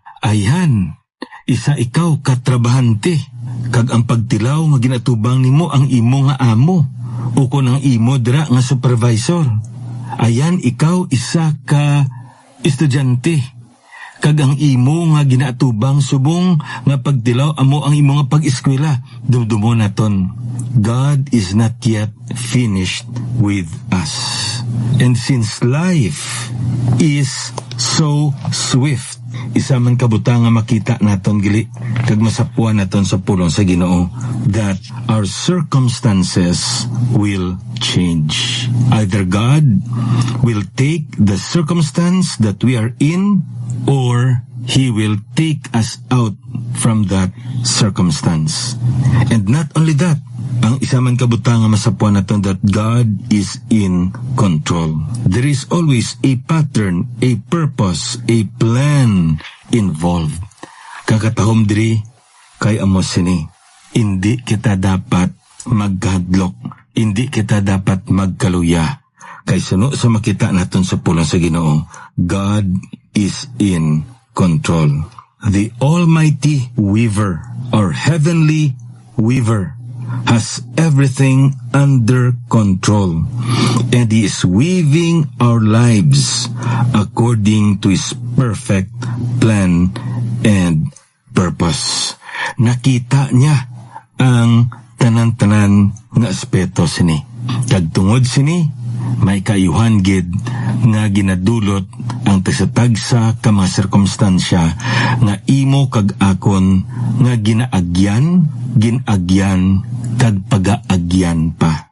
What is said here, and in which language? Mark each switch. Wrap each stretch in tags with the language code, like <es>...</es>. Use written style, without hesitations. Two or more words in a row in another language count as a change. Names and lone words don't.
<hil>Ayan, isa ikaw katrabahante kag ang pagtilaw nga ginatubang nimo ang imo nga amo o kon ang imo dira nga supervisor. Ayan, ikaw isa ka estudyante kag ang imo nga ginatubang subong nga pagtilaw amo ang imo nga pag-eskwela. Dumdumo naton,</hil> <en>God is not yet finished with us. And since life is so swift,</en> <hil>isa man kabutang nga makita naton gili kag masapuan naton sa pulong sa Ginoo</hil> <en>that our circumstances will change. Either God will take the circumstance that we are in, or He will take us out from that circumstance. And not only that,</en> <hil>ang isa man kabutang nga masapuan naton</hil> <en>that God is in control. There is always a pattern, a purpose, a plan involved.</en> <hil>Kakatahom diri kay amos sini. Hindi kita dapat maghadlok. Hindi kita dapat magkaluya. Kay suno sa makita naton sa pulong sa Ginoo,</hil> <en>God is in control. The Almighty Weaver or Heavenly Weaver has everything under control, and He is weaving our lives according to His perfect plan and purpose.</en> <hil>Nakita niya ang tanan-tanan nga aspeto sini. Kag tungod sini, may kaayuhan gid nga ginadulot ang tagsa-tagsa ka mga sirkumstansya nga imo kag akon nga ginagyan, kag pagaagyan pa.</hil>